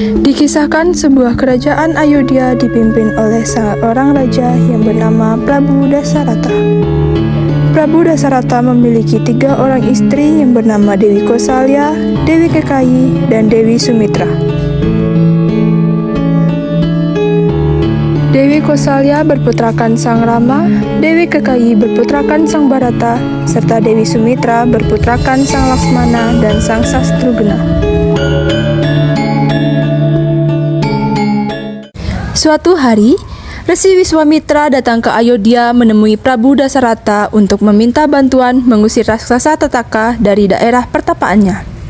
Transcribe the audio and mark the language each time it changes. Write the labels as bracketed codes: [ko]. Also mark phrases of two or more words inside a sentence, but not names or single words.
[id] Dikisahkan sebuah kerajaan Ayodhya dipimpin oleh seorang raja yang bernama Prabu Dasarata. Prabu Dasarata memiliki 3 orang istri yang bernama Dewi Kosalya, Dewi Kekayi, dan Dewi Sumitra. Dewi Kosalya berputrakan Sang Rama, Dewi Kekayi berputrakan Sang Bharata, serta Dewi Sumitra berputrakan Sang Laksmana dan Sang Sastrugna. Suatu hari, Resi Wiswamitra datang ke Ayodhya menemui Prabu Dasarata untuk meminta bantuan mengusir raksasa Tataka dari daerah pertapaannya.